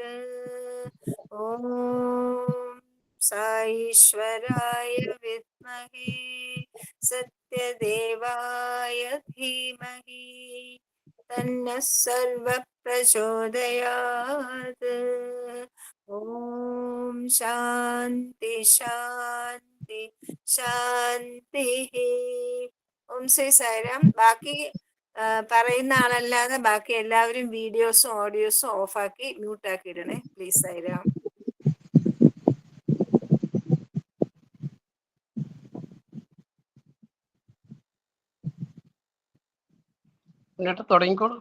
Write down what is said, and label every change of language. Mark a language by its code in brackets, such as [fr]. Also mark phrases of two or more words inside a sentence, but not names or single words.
[sa] ॐ साईश्वराय विद्महे सत्यदेवाय धीमहि तन्नः सर्वः प्रचोदयात्। ॐ शान्ति शान्ति शान्तिः. [ml] ഓം ശ്രീ സായിരാം. ബാക്കി പറയുന്ന ആളല്ലാതെ ബാക്കി എല്ലാവരും വീഡിയോസും ഓഡിയോസും ഓഫാക്കി മ്യൂട്ടാക്കി ഇടണേ പ്ലീസ്. സായിരാം. തുടങ്ങിക്കോളൂ.